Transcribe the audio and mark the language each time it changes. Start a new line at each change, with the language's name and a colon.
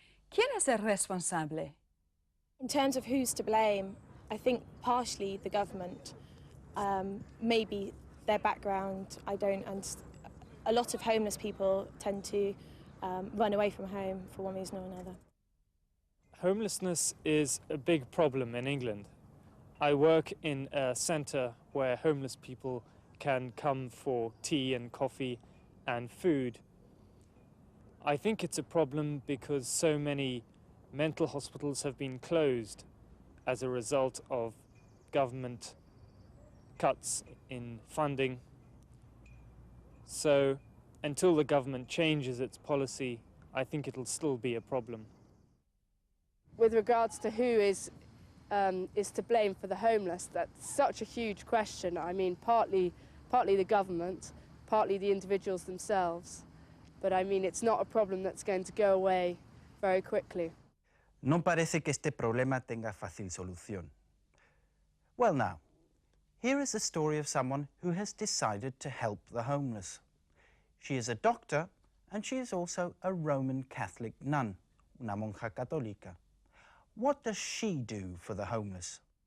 Spanish: ¿Quién es el responsable?
English: In terms of who's to blame, I think partially the government. Maybe their background, I don't understand. A lot of homeless people tend to run away from home for one reason or another. Homelessness is a big problem in England. I work in a centre where homeless people can come for tea and coffee and food. I think it's a problem because so many mental hospitals have been closed as a result of government cuts in funding. So until the government changes its policy, I think it'll still be a problem. With regards to who is to blame for the homeless, that's such a huge question. I mean, partly the government, partly the individuals themselves. But I mean, it's not a problem that's going to go away very quickly.
Spanish: No parece que este problema tenga fácil solución.
English: Well now, here is the story of someone who has decided to help the homeless. She is a doctor and she is also a Roman Catholic nun,
Spanish: una monja católica.
English: What does she do for the homeless?